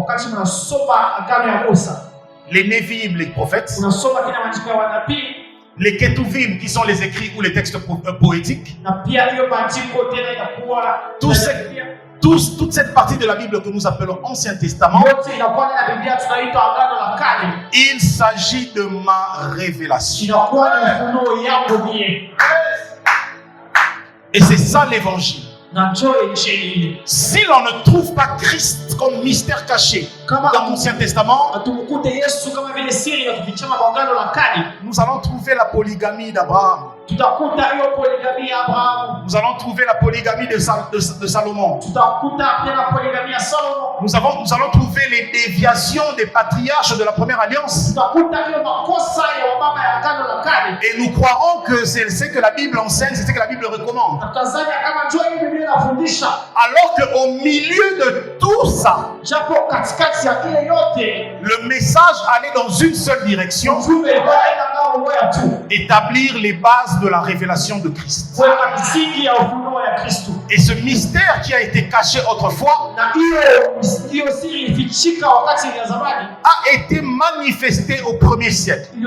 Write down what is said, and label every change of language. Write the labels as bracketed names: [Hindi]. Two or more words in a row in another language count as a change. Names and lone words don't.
[French] les Nevi'im, les prophètes, les Ketuvim qui sont les écrits ou les textes poétiques, toute cette partie de la Bible que nous appelons Ancien Testament, il s'agit de ma révélation. Et c'est ça l'évangile. [Swahili] na njoo injili ile. [French] Si l'on ne trouve pas Christ comme mystère caché dans l'Ancien Testament, [Swahili] atumkute Yesu kama vile siri ya kuficha maagano la kale, [French] nous allons trouver la polygamie d'Abraham. [Swahili] tutakuta hiyo poligami ya Abrahamu. [French] Nous allons trouver la polygamie de Salomon. [Swahili] Tutakuta tena poligami ya Salomo. [French] Nous allons trouver les déviations des patriarches de la première alliance. [Swahili] Tutakuta hiyo makosa ya baba ya agano la kale. [French] Et nous croirons que c'est ce que la Bible enseigne, c'est ce que la Bible recommande. [Swahili] Tutazania kama njoo hii Biblia inafundisha. [French] Alors qu'au milieu de tout ça, [Swahili] japo katikati ya kile yote, [French] le message allait dans une seule direction: établir les bases de la révélation de Christ. Et ce mystère qui a été caché autrefois a été manifesté au premier siècle.